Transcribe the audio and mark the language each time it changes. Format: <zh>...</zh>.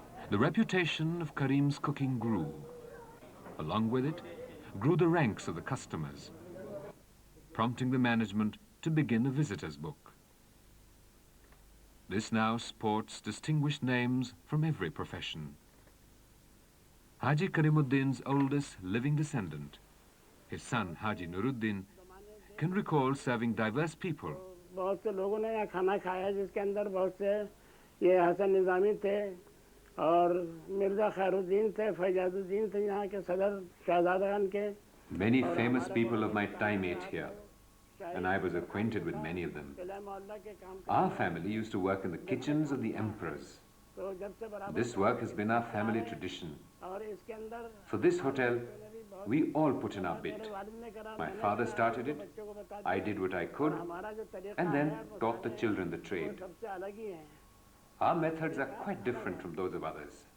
<en>The reputation of Karim's cooking grew. Along with it, grew the ranks of the customers, prompting the management to begin a visitor's book. This now sports distinguished names from every profession. Haji Karimuddin's oldest living descendant, his son Haji Nuruddin, can recall serving diverse people.</en> <hi>बहुत से लोगों ने यहाँ खाना खाया जिसके अंदर बहुत से ये हसन निज़ामी थे और मिर्ज़ा खैरुद्दीन थे, फैजाजुद्दीन थे यहाँ के सदर शहजादान के.</hi> <en>Many famous people of my time ate here, and I was acquainted with many of them. Our family used to work in the kitchens of the emperors. This work has been our family tradition. For this hotel, we all put in our bit. My father started it, I did what I could, and then taught the children the trade. Our methods are quite different from those of others.</en>